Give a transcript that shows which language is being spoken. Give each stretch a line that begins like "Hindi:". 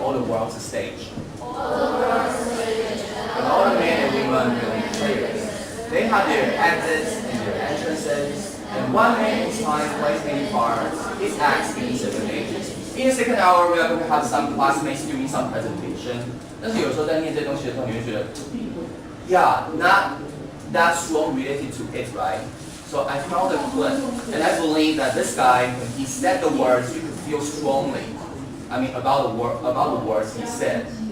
English: All the world's a stage. And all the men and women really players. They have their exits and their entrances, and one man each time plays many parts. His acts in seven ages. In the second hour, we are going to have some classmates doing some presentation.
Chinese: 但是有时候在念这些东西的时候，你会觉得 ，
English: yeah, not that strong related to it, right? So I found a clip, and I believe that this guy, when he said the words, you could feel strongly. I mean, about the words he said.